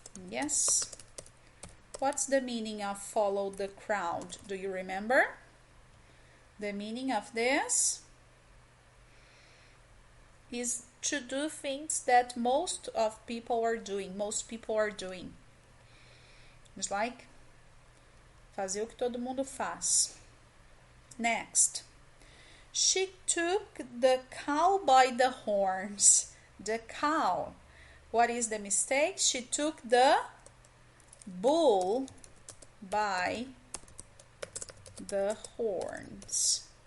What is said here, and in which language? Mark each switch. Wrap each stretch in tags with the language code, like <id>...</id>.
<en>Yes. What's the meaning of follow the crowd? Do you remember? The meaning of this is to do things that most people are doing. It's like</en> <pt>fazer o que todo mundo faz.</pt> <en>Next. She took the cow by the horns. The cow. What is the mistake? She took the bull by the horns.</en>